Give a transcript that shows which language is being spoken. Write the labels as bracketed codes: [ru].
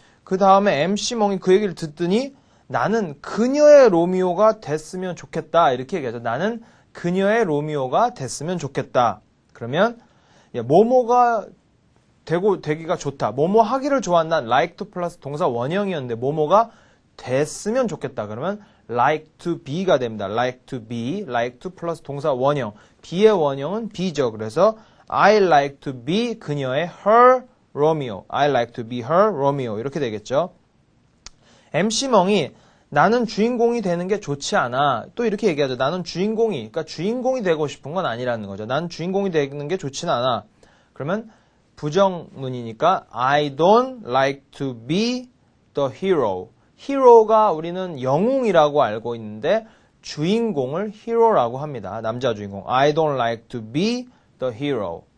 [ko] 그 다음에 MC몽이 그 얘기를 듣더니 나는 그녀의 로미오가 됐으면 좋겠다. 이렇게 얘기하죠. 나는 그녀의 로미오가 됐으면 좋겠다. 그러면 뭐뭐가 되기가 좋다. 뭐뭐 하기를 좋아한다. like to 플러스 동사 원형이었는데 뭐뭐가 됐으면 좋겠다. 그러면 like to be가 됩니다. like to be, like to 플러스 동사 원형. be의 원형은 be죠. 그래서 [en] I like to be [ko] 그녀의 [en] her Romeo. I like to be her Romeo. [ko] 이렇게 되겠죠. MC멍이 나는 주인공이 되는 게 좋지 않아. 또 이렇게 얘기하죠. 나는 그러니까 주인공이 되고 싶은 건 아니라는 거죠. 나는 주인공이 되는 게 좋지는 않아. 그러면 부정문이니까 [en] I don't like to be the hero. [ko] 히로가 우리는 영웅이라고 알고 있는데 주인공을 히로라고 합니다. 남자 주인공. [en] I don't like to be the hero.